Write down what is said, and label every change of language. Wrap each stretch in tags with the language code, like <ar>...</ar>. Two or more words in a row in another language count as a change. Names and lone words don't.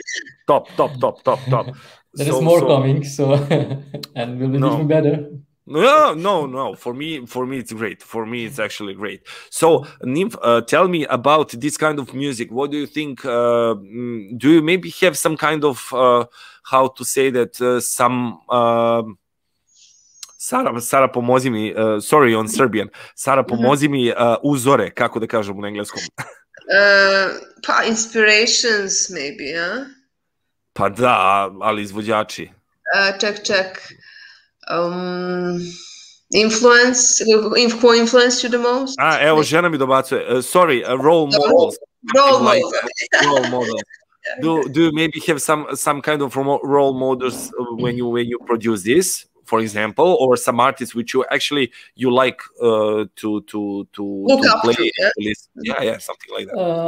<en>There is more coming, so and will be even better. No. For me, it's great. For me, it's actually great. So, Nymf, tell me about this kind of music. What do you think? Do you maybe have some kind of how to say that?</en> <sr>Sara, pomozi mi.</sr> <en>Sorry, on Serbian.</en> <sr>Sara, pomozi mi uzore. Kako da kažem na engleskom?</sr> <en>Inspirations, maybe, huh?</en> <sr>Pa da, ali izvođači.</sr> <en>Check. Who influenced you the most?</en> <sr>Evo, žena mi dobacuje.</sr> <en>Sorry, role models. Role models. Do you maybe have some kind of role models when you produce this, for example, or some artists which you like to play? Yeah, something like that.</en>